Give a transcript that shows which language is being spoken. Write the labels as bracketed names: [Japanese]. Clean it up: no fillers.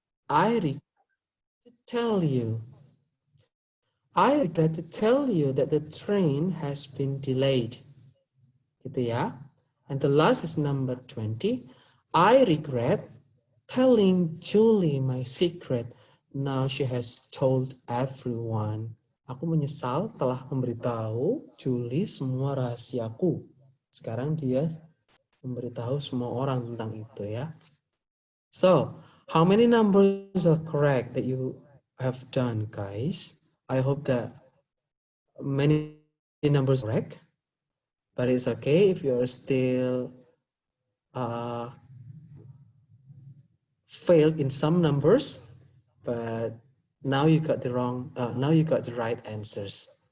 [English] I regret to tell you. I regret to tell you that the train has been delayed. [Indonesian] Gitu ya. [English] And the last is number 20. I regret telling Julie my secret. Now she has told everyone. [Indonesian] Aku menyesal telah memberitahu Julie semua rahasiaku. Sekarang dia memberitahu semua orang tentang itu ya. [English] So, how many numbers are correct that you have done, guys? I hope that many numbers are correct. But it's okay if you're still failed in some numbers, but now you got the right answers.